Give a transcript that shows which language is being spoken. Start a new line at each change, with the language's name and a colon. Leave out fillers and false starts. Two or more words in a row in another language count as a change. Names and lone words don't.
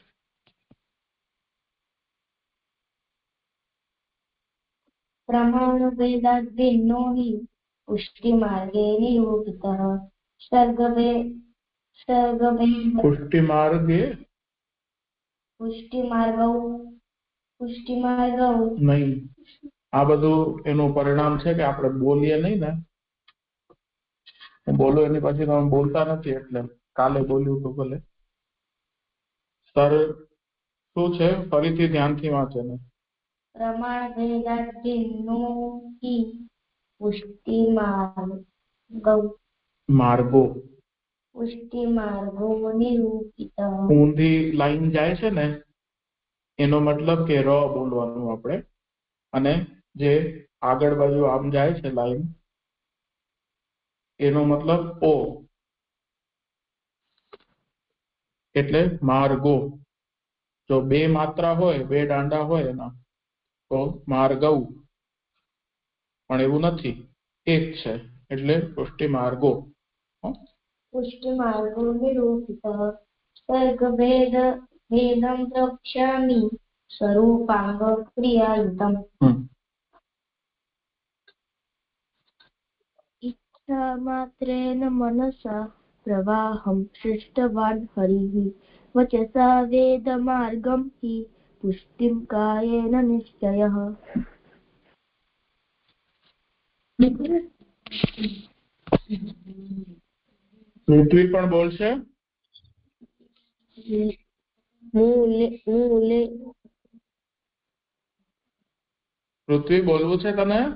Sanskrit: प्रमाणभेदात् भिन्नो हि पुष्टिमार्गे निरूपितः। पुष्टिमार्गौ
Gujarati: नहीं, आ બધું એનું પરિણામ છે કે આપણે બોલીએ નહીં ને, હું બોલું એની પછી તમે બોલતા નથી, એટલે કાલે બોલ્યું તો ભલે. સર શું છે? ફરીથી ધ્યાનથી વાંચે ને.
Sanskrit: प्रमाणभेदात् भिन्नो हि पुष्टिमार्गौ निरूपितः।
Gujarati: ઊંધી લાઈન જાય છે ને એનો મતલબ કે ર બોલવાનું આપણે, અને જે આગળ બાજુ આમ જાય છે લાઈન એનો મતલબ ઓ, એટલે માર્ગો. જો બે માત્રા હોય, બે દાંડા હોય એના, તો માર્ગવ, પણ એવું નથી, એક છે એટલે પુષ્ટિમાર્ગો.
Sanskrit: पुष्टिमार्गो निरूपितः। सर्गभेदं द्रक्ष्यामि स्वरूपाङ्गक्रियायुतम्। इच्छामात्रेण मनसा प्रवाहं सृष्टवान् हरिः वचसा वेदमार्गं हि पुष्टिं कायेन निश्चयः।
Gujarati: પૃથ્વી પણ બોલશે. પૃથ્વી બોલવું છે તને?